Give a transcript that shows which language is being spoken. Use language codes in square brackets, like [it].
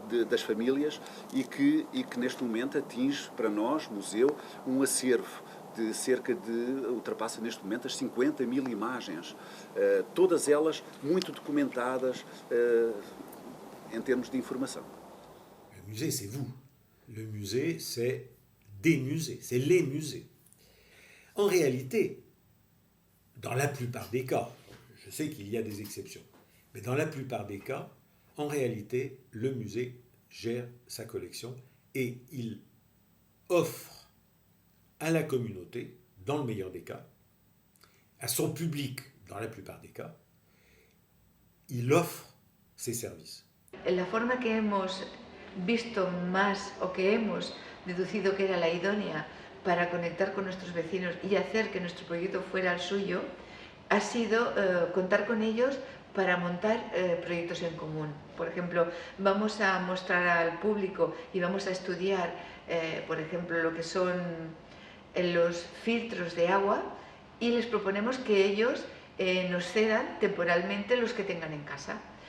[pt] das famílias e que neste momento atinge para nós, museu, um acervo de cerca de, ultrapassa neste momento as 50.000 imagens, todas elas muito documentadas em termos de informação. [fr] Le musée, c'est vous. Le musée, c'est des musées, c'est les musées. En réalité, dans la plupart des cas, je sais qu'il y a des exceptions, mais dans la plupart des cas, en réalité, le musée gère sa collection et il offre à la communauté, dans le meilleur des cas, à son public, dans la plupart des cas, il offre ses services. [es] La forma que hemos visto más o que hemos deducido que era la idónea para conectar con nuestros vecinos y hacer que nuestro proyecto fuera el suyo ha sido contar con ellos para montar proyectos en común. Por ejemplo, vamos a mostrar al público y vamos a estudiar, por ejemplo, lo que son los filtros de agua y les proponemos que ellos nos cedan temporalmente los que tengan en casa.